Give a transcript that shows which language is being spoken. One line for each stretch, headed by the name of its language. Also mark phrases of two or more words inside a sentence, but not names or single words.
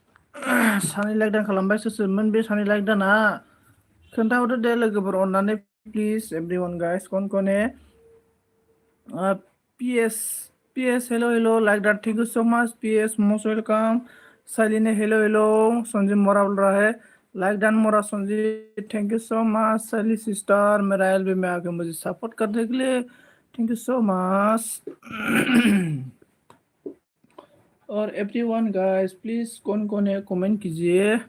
Bodo: सानै लाइक दान खालामबाय सोरमोन बे सानै लाइक दाना खोन्थाहरदो दे लोगोफोर अननानै
English: please everyone guys
Hindi: कौन है
English: PS PS hello hello like that thank you so much PS most welcome
Hindi: साइली ने
English: hello hello
Hindi: संजीव मोरा बोल रहा है
English: like done
Hindi: मोरा संजीव
English: thank you so much
Hindi: साइली सिस्टर मेरा एलबी में आके मुझे सपोर्ट करने के लिए
English: thank you so much
Hindi: और
English: everyone guys please
Hindi: कौन है कमेंट कीजिए